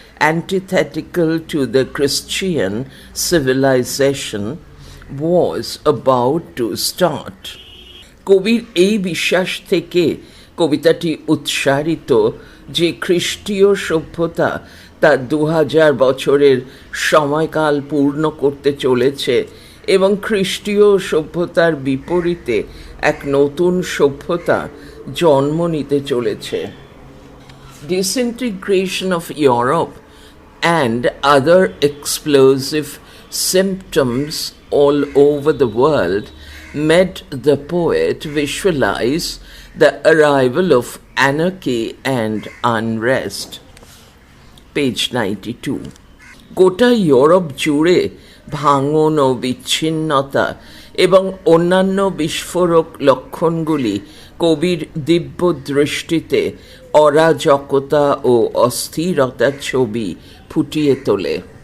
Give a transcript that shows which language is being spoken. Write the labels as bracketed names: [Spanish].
[English] antithetical to the Christian civilization was about to start. [Bangla] কবির এই বিশ্বাস থেকে কবিতাটি উৎসারিত যে খ্রিস্টীয় সভ্যতা তার 2000 বছরের সময়কাল পূর্ণ করতে চলেছে এবং খ্রিস্টীয় সভ্যতার বিপরীতে এক নতুন সভ্যতা জন্ম নিতে চলেছে। [English] Disintegration of Europe and other explosive symptoms all over the world made the poet visualize the arrival of anarchy and unrest. Page 92. [Bangla] গোটা ইউরোপ জুড়ে ভাঙন ও বিচ্ছিন্নতা এবং অন্যান্য বিস্ফোরক লক্ষণগুলি কবির দিব্য দৃষ্টিতে অরাজকতা ও অস্থিরতার ছবি ফুটিয়ে তোলে।